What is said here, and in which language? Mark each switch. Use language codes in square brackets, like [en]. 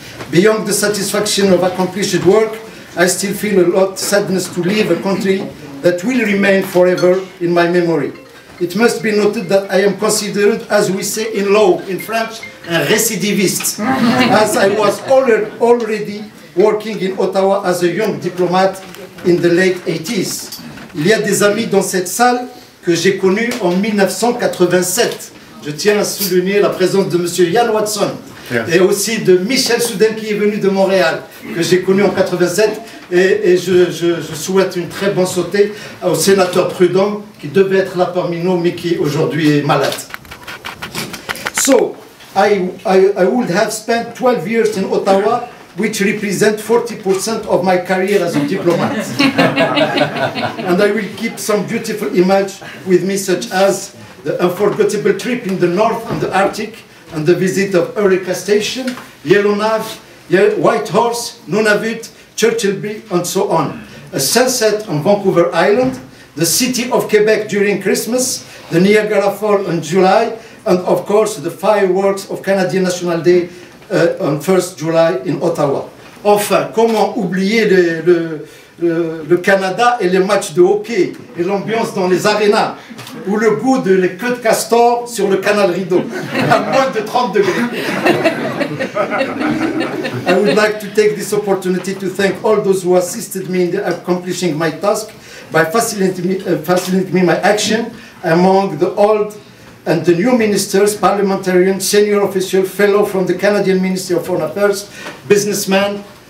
[en] Beyond the satisfaction of accomplished work, I still feel a lot of sadness to leave a country that will remain forever in my memory. It must be noted that I am considered, as we say in law, in French, un récidiviste, as I was already working in Ottawa as a young diplomat in the late 80s. [fr] Il y a des amis dans cette salle que j'ai connus en 1987. Je tiens à souligner la présence de M. Yann Watson et aussi de Michel Souden qui est venu de Montréal, que j'ai connu en 87. Et je souhaite une très bonne santé au sénateur Prudhomme qui devait être là parmi nous mais qui aujourd'hui est malade. [en] So, I would have spent 12 years in Ottawa, which represent 40% of my career as a diplomat. And I will keep some beautiful images with me, such as the unforgettable trip in the north and the Arctic, and the visit of Eureka Station, Yellowknife, White Horse, Nunavut, Churchill Bay, and so on. A sunset on Vancouver Island, the city of Quebec during Christmas, the Niagara Falls in July, and of course the fireworks of Canadian National Day on 1st July in Ottawa. [fr] Enfin, comment oublier le Canada et les matchs de hockey et l'ambiance dans les arénas ou le goût de les queues de castor sur le canal Rideau à moins de 30 degrés. [en] I would like to take this opportunity to thank all those who assisted me in accomplishing my task by facilitating me my action among the old and the new ministers, parliamentarians, senior officials, fellow from the Canadian Ministry of Foreign Affairs, businessmen,